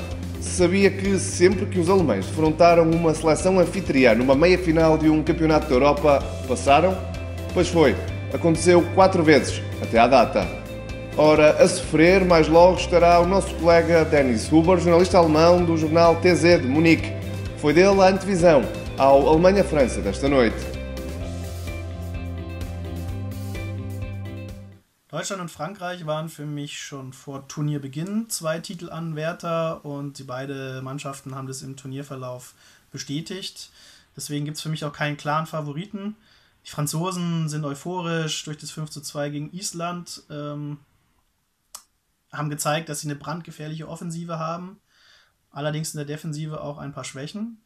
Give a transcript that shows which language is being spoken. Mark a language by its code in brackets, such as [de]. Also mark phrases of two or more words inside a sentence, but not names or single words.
[pt] Sabia que sempre que os alemães defrontaram uma seleção anfitriã numa meia-final de um campeonato da Europa, passaram? Pois foi, aconteceu 4 vezes, até à data. Ora, a sofrer, mais logo estará o nosso colega Dennis Huber, jornalista alemão do jornal TZ de Munique. Foi dele a antevisão ao Alemanha-França desta noite. [de] Deutschland und Frankreich waren für mich schon vor Turnierbeginn 2 Titelanwärter und die beiden Mannschaften haben das im Turnierverlauf bestätigt. Deswegen gibt es für mich auch keinen klaren Favoriten. Die Franzosen sind euphorisch durch das 5:2 gegen Island, haben gezeigt, dass sie eine brandgefährliche Offensive haben, allerdings in der Defensive auch ein paar Schwächen.